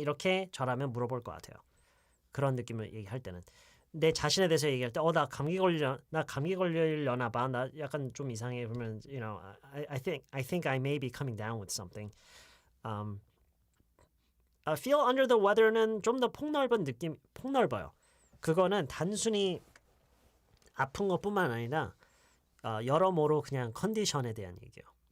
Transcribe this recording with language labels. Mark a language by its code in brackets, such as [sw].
[ko] 이렇게 저라면 물어볼 것 같아요. 그런 느낌을 얘기할 때는 내 자신에 대해서 얘기할 때 나 감기 걸리려나 봐. 나 약간 좀 이상해. 그러면 [en] I think I may be coming down with something. Feel under the weather는 [ko] 좀 더 폭넓어요. 그거는 단순히 아픈 것뿐만 아니라 여러모로 그냥 컨디션에 대한 얘기예요.